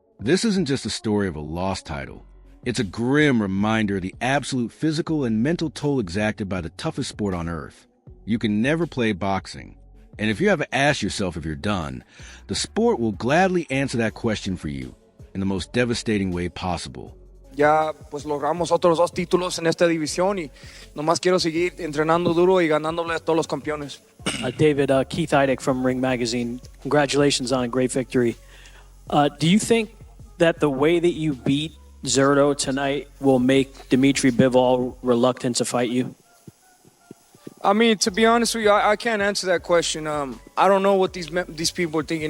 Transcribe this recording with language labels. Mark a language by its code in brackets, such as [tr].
[en] This isn't just a story of a lost title. It's a grim reminder of the absolute physical and mental toll exacted by the toughest sport on earth. You can never play boxing. And if you ever ask yourself if you're done, the sport will gladly answer that question for you in the most devastating way possible. [es] Ya pues logramos otros 2 títulos en esta división y nomás quiero seguir entrenando duro y ganándole a todos los campeones. [en] David, Keith Idek from Ring Magazine, congratulations on a great victory. Do you think that the way that you beat Zurdo tonight will make Dmitry Bivol reluctant to fight you? I mean, to be honest with you, I can't answer that question. I don't know what these people are thinking.